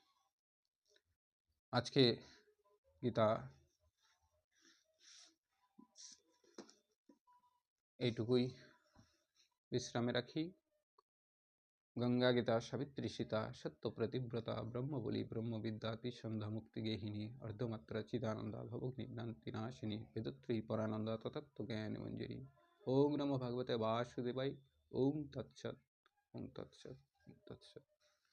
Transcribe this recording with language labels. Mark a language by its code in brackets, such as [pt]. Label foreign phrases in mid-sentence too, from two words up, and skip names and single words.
[bn] আজকে গীতা এইটুকুই বিশ্রামে রাখি। [sa] গঙ্গা গীতা সাবিত্রী সীতা সত্য প্রতিব্রতা ব্রহ্মবলী ব্রহ্মবিদ্যাতি সন্ধ্যা মুক্তি গেহিনী অর্ধমাত্রা চিদানন্দা ভবগ্নিভ্রান্তি নাশিনী বেদত্রী পরানন্দা ততত্ব জ্ঞান মঞ্জুরি। ওম নমো ভগবতে বাসুদেবায়। ওম তৎসৎ। ওম তৎসৎ। তৎসৎ।